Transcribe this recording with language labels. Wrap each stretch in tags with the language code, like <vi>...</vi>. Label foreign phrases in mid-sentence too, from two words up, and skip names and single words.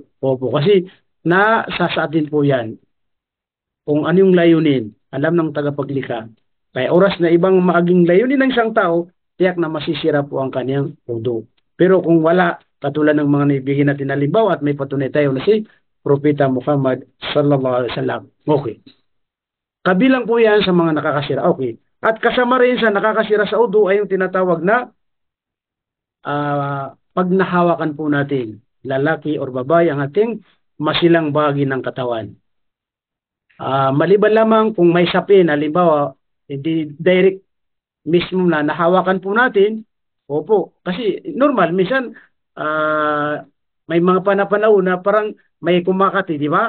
<tl>Opo, kasi nasa sa atin po yan kung ano yung layunin, alam ng tagapaglikha. Kaya oras na ibang maaging layunin ng isang tao, tiyak na masisira po ang kanyang udo. Pero kung wala, katulad ng mga naibigyan natin na halimbawa at may patunay tayo na si Propeta Muhammad</tl> <ar>صلى الله عليه وسلم.</ar> <tl>Okay. Kabilang po yan sa mga nakakasira. Okay. At kasama rin sa nakakasira sa udo ay yung tinatawag na pag nahawakan po natin, lalaki or babae, ang ating masilang bahagi ng katawan. Maliban lamang kung may sapin, halimbawa, hindi direct mismo na nahawakan po natin, opo, kasi normal, minsan may mga panahon na parang may kumakati, di ba?</tl>